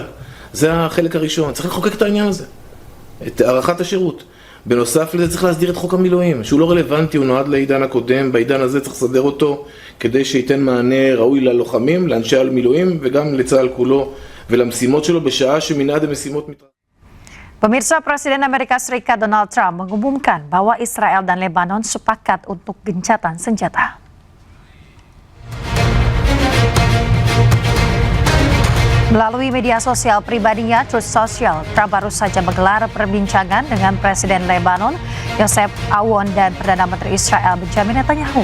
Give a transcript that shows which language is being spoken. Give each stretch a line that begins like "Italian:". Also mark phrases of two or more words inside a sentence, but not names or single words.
Hebrew: זה החלק הראשון, צריך לחוקק את העניין הזה, את הארכת השירות. בנוסף לזה צריך להסדיר את חוק המילואים, שהוא לא רלוונטי, הוא נועד לעידן הקודם, בעידן הזה צריך לסדר אותו כדי שייתן מענה ראוי ללוחמים, לאנשי המילואים וגם לצה"ל כולו ולמשימות שלו בשעה שמנעד המשימות
Indonesian: Pemirsa, Presiden Amerika Serikat Donald Trump mengumumkan bahwa Israel dan Lebanon sepakat untuk gencatan senjata. Melalui media sosial pribadinya, Truth Social, Trump baru saja menggelar perbincangan dengan Presiden Lebanon, Joseph Aoun, dan Perdana Menteri Israel, Benjamin Netanyahu.